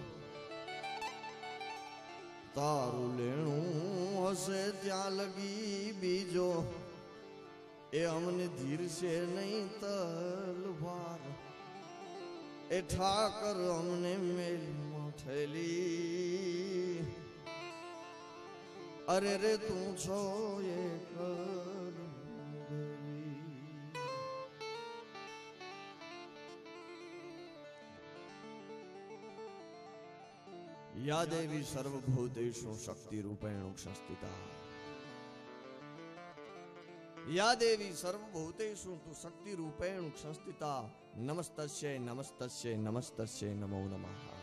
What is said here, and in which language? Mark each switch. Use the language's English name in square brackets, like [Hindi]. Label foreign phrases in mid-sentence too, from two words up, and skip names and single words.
[Gujarati] તારું લેણું હશે ત્યાં લગી બીજો એ અમને ધીરશે નહીં તલવાર એ ઠાકર અમને મેલમાં ઠેલી અરે રે તું છો એ કર [Sanskrit] या देवी सर्वभूतेषु शक्ति रूपेण संस्थिता या देवी सर्वभूतेषु तु शक्ति रूपेण संस्थिता नमस्तस्यै नमस्तस्यै नमस्तस्यै नमो नमः